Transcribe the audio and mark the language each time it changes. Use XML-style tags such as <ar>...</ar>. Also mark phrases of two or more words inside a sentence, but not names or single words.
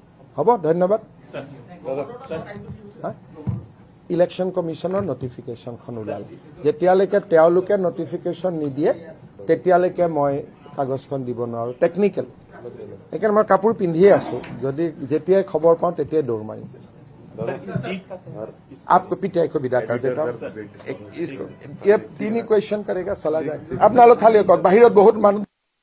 <as>হ'ব ধন্যবাদ ইলেকশ্যন কমিশ্যনৰ নটিফিকেশ্যনখন ওলালে যেতিয়ালৈকে তেওঁলোকে নটিফিকেশ্যন নিদিয়ে তেতিয়ালৈকে মই কাগজখন দিব নোৱাৰোঁ টেকনিকেল সেইকাৰণে মই কাপোৰ পিন্ধিয়ে আছোঁ যদি যেতিয়াই খবৰ পাওঁ তেতিয়াই দৌৰ মাৰিম</as> <hi>आपको पीटीआई को विदा कर देता हूँ ये 3 ही क्वेश्चन करेगा चला जाए</hi> <as>আপোনালোক খালি বাহিৰত বহুত মানুহ</as>